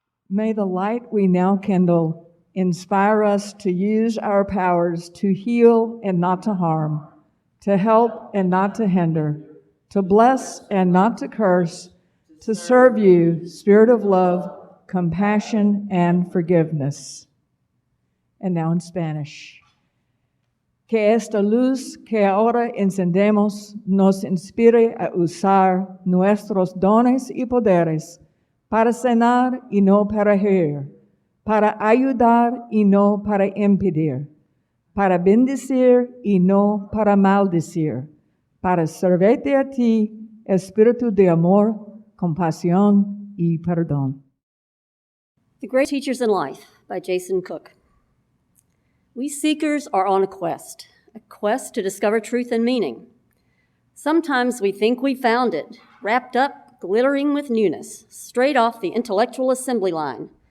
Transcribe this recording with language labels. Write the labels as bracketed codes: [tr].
[en] May the light we now kindle inspire us to use our powers to heal and not to harm, to help and not to hinder, to bless and not to curse, to serve you, Spirit of love, compassion, and forgiveness. And now in Spanish. [es] Que esta luz que ahora encendemos nos inspire a usar nuestros dones y poderes para sanar y no para herir, para ayudar y no para impedir, para bendecir y no para maldecir, para servirte a ti, espíritu de amor, compasión y perdón. [en] The Great Teachers in Life by Jason Cook. We seekers are on a quest to discover truth and meaning. Sometimes we think we found it, wrapped up, glittering with newness, straight off the intellectual assembly line.